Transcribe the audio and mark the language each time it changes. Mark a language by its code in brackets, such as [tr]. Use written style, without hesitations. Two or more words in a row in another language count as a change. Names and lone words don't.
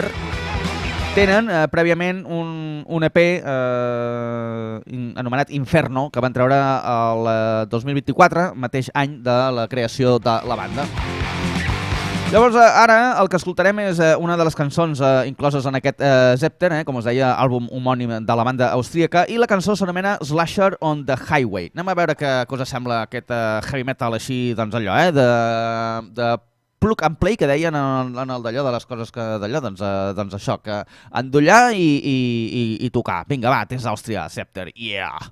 [ca] Tenen prèviament un EP anomenat Inferno, que van treure el 2024, mateix any de la creació de la banda. Llavors, ara el que escoltarem és una de les cançons incloses en aquest Zepter, com us deia, àlbum homònim de la banda austríaca, i la cançó s'anomena Slasher on the Highway. Anem a veure què cosa sembla aquest [en] heavy metal [ca] així, doncs allò, de [en] plug and play, [ca] que deien en el d'allò de les coses que d'allò, doncs això, que endollar i tocar. Vinga, va, des d'Àustria, Zepter, yeah!